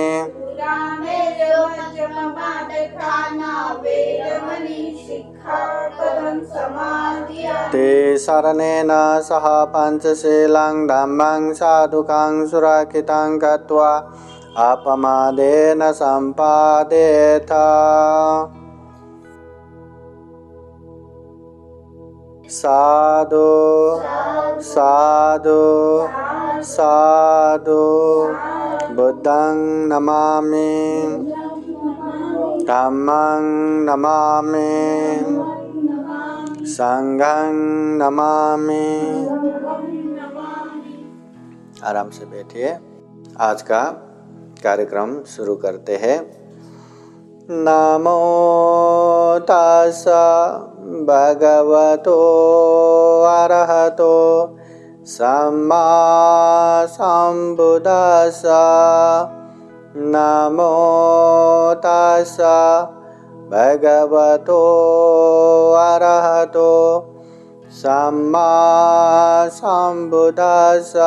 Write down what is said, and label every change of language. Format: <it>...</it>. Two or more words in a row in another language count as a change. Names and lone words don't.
<pi>सुरामेरयो मज्जपमादत्ताना वेरमणि सिक्खापदं समादियामि। ते शरणेन सह पञ्चशीलं धम्मं साधुकं सुरक्षितं कृत्वा अपमादेन सम्पादयेत्। साधु साधु साधु बुद्धं नमामि धम्मं नमामि संघं नमामि।</pi> <hi>आराम से बैठिए। आज का कार्यक्रम शुरू करते हैं।</hi> <pi>नमो तस्सा भगवतो अरहतो सम्मा सम्बुद्दस्सा। नमो तस्सा भगवतो अरहतो सम्मा सम्बुद्दस्सा।</pi>